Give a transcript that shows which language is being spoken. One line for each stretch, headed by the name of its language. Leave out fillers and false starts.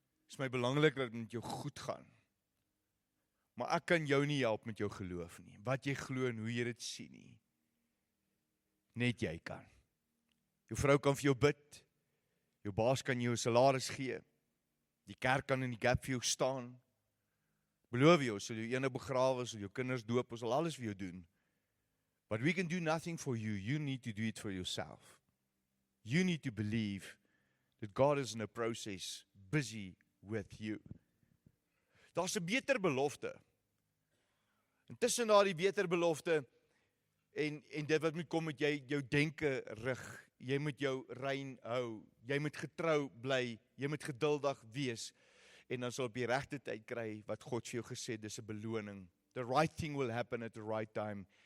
Afrikaans: Is my belangrik dat dit met jou goed gaan. Maar ek kan jou nie help met jou geloof nie. Wat jy glo en hoe jy dit sien nie. Net jy kan. Jou vrou kan vir jou bid. Jou baas kan jou 'n salaris gee. Die kerk kan in die gap vir jou staan. Beloof jou, sal jou ene begrawe, sal jou kinders doop, ons sal alles vir jou doen.
English: But we can do nothing for you. You need to do it for yourself. You need to believe that God is in a process busy with you.
Afrikaans: Daar's 'n beter belofte. Intussen daardie beter belofte en dit wat moet kom met jy jou denke rig. Jy moet jou rein hou. Jy moet getrou bly. Jy moet geduldig wees. En dan sal op die regte tyd kry wat God vir jou gesê het, dis 'n beloning.
English: The right thing will happen at the right time.